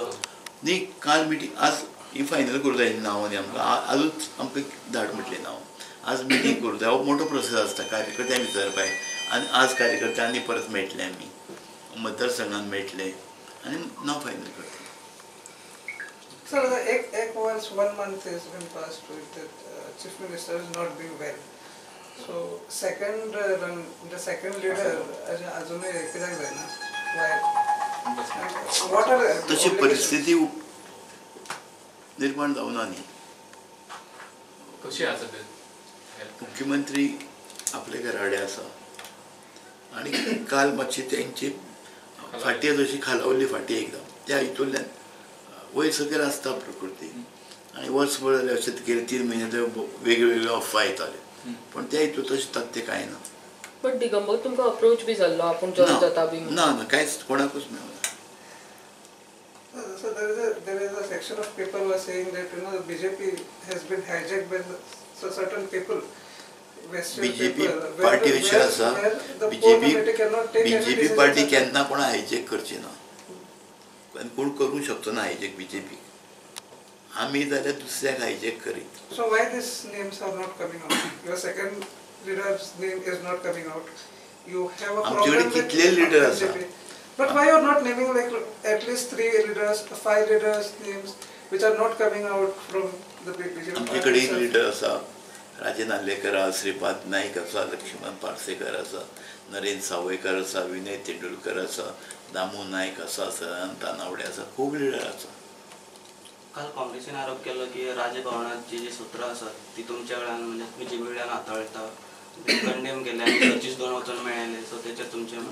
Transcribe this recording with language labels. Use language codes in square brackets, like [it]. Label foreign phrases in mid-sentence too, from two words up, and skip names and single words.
[kok] न्ही, काल मिटींग आज ही फायनल करूं जाय नांव न्ही आमकां, आजूच आमकां धाड म्हटलें नांव. आज मिटींग करूं जाय, हो मोठो प्रोसेस आसता कार्यकर्त्यांक विचारपाक आनी आज कार्यकर्त्यांनी परत मेळटले, आमी मतदारसंघान मेळटले आनी नांव फायनल करता. सर, एक वर्स [en] 1 month has been passed with the chief minister is not being well. So the second leader [kok] अजूनही कित्याक जायना? तशी परिस्थिती निर्माण जावना न्ही. कशी आसा ते? मुख्यमंत्री आपले घराडे आसा आनी काल मातशी तेंची फाटी जशी खालावली फाटी एकदम, त्या हितूंतल्यान वयर सकयल आसता प्रकृती आनी वर्सभर जालें अशें गेले 3 म्हयने ते वेगळे अफवा येताले, पण त्या हितून तशें तथ्य कांय ना. पण दिगंबर तुमकां अप्रोच बी जाल्लो आपूण जॉइन जाता बी? ना, कांयच कोणाकूच मेळना. [en] So there is a section of people who are saying that you know the BJP has been hijacked by certain people. [kok] बीजेपी पार्टी अशी आसा, बीजेपी पार्टी केन्ना कोण हायजेक करची ना आनी कोण करूंक शकचो ना हायजेक बीजेपी. आमी जाल्यार दुसऱ्याक हायजेक करीत. [en] So why these names are not coming out? Your second leader's name is not coming out. You have a problem with [kok] कितले लीडर आसा? [en] But why you are not naming like at least 3 leaders, 5 leaders names which are not coming out from the BJP? [kok] आमचे कडेन लीडर आसा, राजे नार्लेकर आसा, श्रीपाद नाईक आसा, लक्ष्मण पार्सेकर आसा, नरेंद्र सावयकर आसा, विनय तेंडुलकर आसा, दामू नायक आसा, सदानंद तानावडे आसा, खूब लीडर आसा. काल काँग्रेसीन आरोप केलो की राजभवनात जी सूत्रां आसात ती तुमच्या कडल्यान म्हणजे बीजेपी कडल्यान हाताळटा, कंडेम केले आनी सतीश दोन वचून मेळ्ळे, सो तेचेर तुमचें?